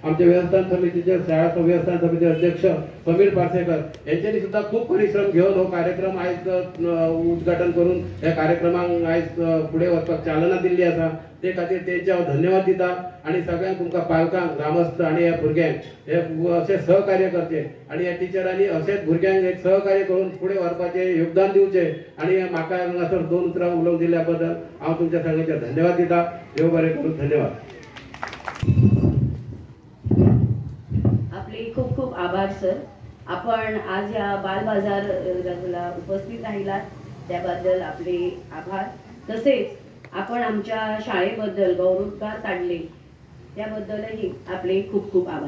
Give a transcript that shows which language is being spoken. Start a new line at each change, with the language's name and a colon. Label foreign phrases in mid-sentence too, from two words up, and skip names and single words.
Konkani: आमचे व्यवस्थापन समितीचे शाळा व्यवस्थापन समिती अध्यक्ष समीर पार्सेकर यांच्यानी सुद्धा खूप परिश्रम घेऊन हो कार्यक्रम आज उद्घाटन करून या कार्यक्रमाक आज पुढे वचपाक चालना दिल्ली आसा, ते खातीर तेंच्या धन्यवाद दिता आणि सगळ्यांक तुमकां पालकांक ग्रामस्थ आणि ह्या भुरग्यांक हे असे सहकार्य करचे आणि ह्या टिचरांनी असेच भुरग्यांक एक सहकार्य करून पुढे व्हरपाचे योगदान दिवचे आणि म्हाका हांगासर 2 उतरां उलोवंक दिल्या बद्दल हांव तुमच्या सगळ्यांचे धन्यवाद दिता। देव बरें करूं, धन्यवाद।
Marathi: आपले खूप खूप आभार सर, आपण आज या बाल बाजारला उपस्थित राहिलात त्याबद्दल आपले आभार। तसेच आपण आमच्या शाळेबद्दल गौरवोद्गार काढले त्याबद्दलही आपले खूप खूप आभार।